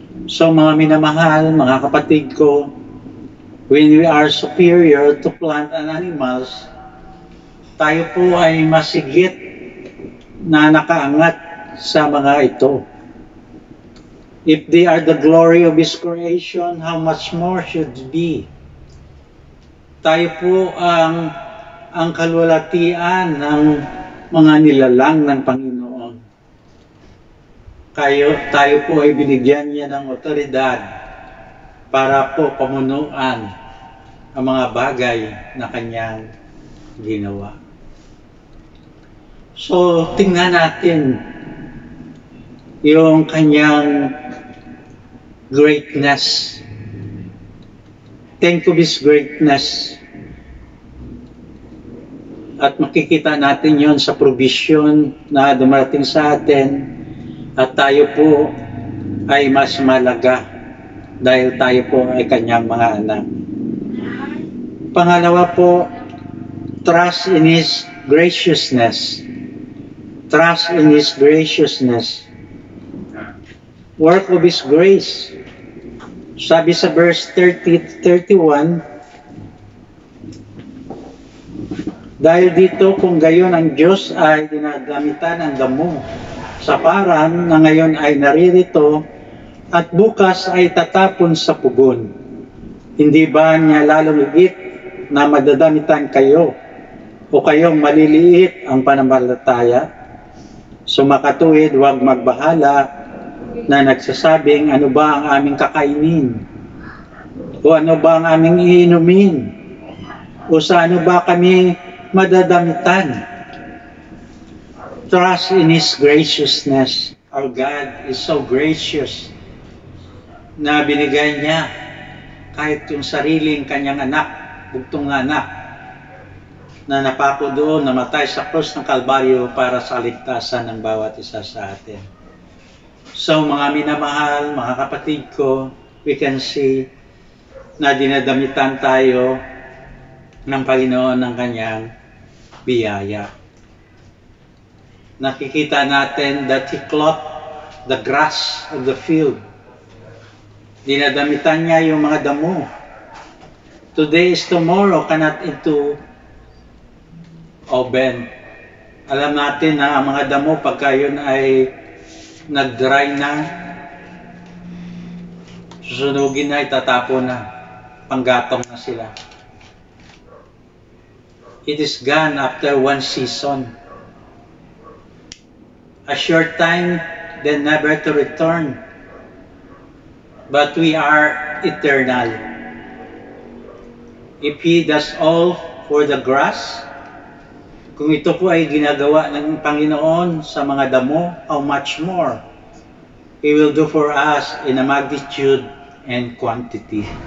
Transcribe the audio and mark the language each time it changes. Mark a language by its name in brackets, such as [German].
[Filipino] So mga minamahal, mga kapatid ko, [English] when we are superior to plant and animals, [Filipino] tayo po ay masigit na nakaangat sa mga ito. [English] If they are the glory of His creation, how much more should be? [Filipino] Tayo po ang kalwalatian ng mga nilalang ng Panginoon. Tayo po ay binigyan niya ng otoridad para po pamunuan ang mga bagay na kanyang ginawa. So, tingnan natin yung kanyang greatness. [English] Think of His greatness. [Filipino] At makikita natin yon sa provision na dumarating sa atin at tayo po ay mas malaga dahil tayo po ay kanyang mga anak. Pangalawa po, [English] trust in His graciousness. Trust in His graciousness. Work of His grace. [Filipino] Sabi sa [English] verse 30-31, [Filipino] Dahil dito, kung gayon ang Diyos ay dinagamitan ng damo sa parang na ngayon ay naririto at bukas ay tatapon sa pugon, hindi ba niya lalong higit na madadamitan kayo o kayong maliliit ang pananampalataya? Sumakatuwid, huwag magbahala na nagsasabing ano ba ang aming kakainin o ano ba ang aming iinumin o sa ano ba kami madadamitan. [English] Trust in His graciousness. Our God is so gracious [Filipino] na binigay niya kahit yung sariling kanyang anak, bugtong na anak, na napako doon, namatay sa krus ng Kalbaryo para sa kaligtasan ng bawat isa sa atin. So mga minamahal, mga kapatid ko, [English] we can see [Filipino] na dinadamitan tayo ng Panginoon ng kanyang biyaya. Nakikita natin [English] that He clothed the grass of the field. [Filipino] Dinadamitan niya yung mga damo. [English] Today is tomorrow, cannot into oven. [Filipino] Alam natin na ang mga damo pagka yun ay nag-dry na, susunugin na, itatapon na, panggatong na sila. [English] It is gone after one season. A short time, then never to return. But we are eternal. If He does all for the grass, [Filipino] kung ito po ay ginagawa ng Panginoon sa mga damo, [English] how much more He will do for us in a magnitude and quantity.